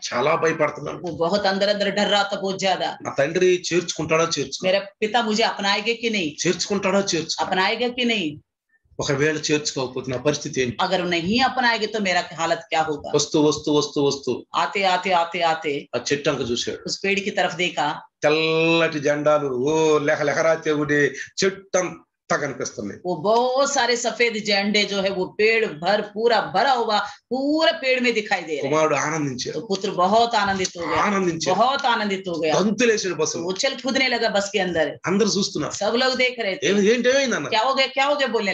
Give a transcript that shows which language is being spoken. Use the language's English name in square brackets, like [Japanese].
[Telugu] చాలా భయపడుతున్నాడు. [Hindi] वो बहुत अंदर अंदर डर रहा था, बहुत ज्यादा। [Telugu] నా తండ్రి చేర్చుకుంటాడా [Hindi] मेरा पिता मुझे अपनाएगा कि नहीं, [Telugu] చేర్చుకుంటాడా [Hindi] अपनाएगा कि नहीं, [Telugu] ఒకవేళ చేర్చుకోకపోతే నా పరిస్థితి ఏంటి? [Hindi] अगर नहीं अपनाएंगे तो मेरा हालत क्या होगा। [Telugu] వస్తూ వస్తూ వస్తూ వస్తూ [Hindi] आते आते आते आते [Telugu] ఆ చెట్టంక చూశాడు. [Hindi] उस पेड़ की तरफ देखा, [Telugu] తెల్లటి జెండాలు [Hindi] లెహరాతే [Telugu] ఉండే చెట్టంతా కనిపిస్తున్నాయి. [Hindi] वो बहुत सारे सफेद झंडे जो है वो पेड़ भर पूरा भरा हुआ पूरा पेड़ में दिखाई दे रहे। [Telugu] కుమారుడు ఆనందించాడు. [Hindi] तो पुत्र बहुत आनंदित हो गया, बहुत आनंदित हो गया, [Telugu] గంతులేసాడు బస్సు. [Hindi] उछल कूदने लगा बस के अंदर। [Telugu] అందరూ చూస్తున్నారు, [Hindi] सब लोग देख रहे थे, [Telugu] ఏంటేమైందన్న, [Hindi] क्या हो गया बोलने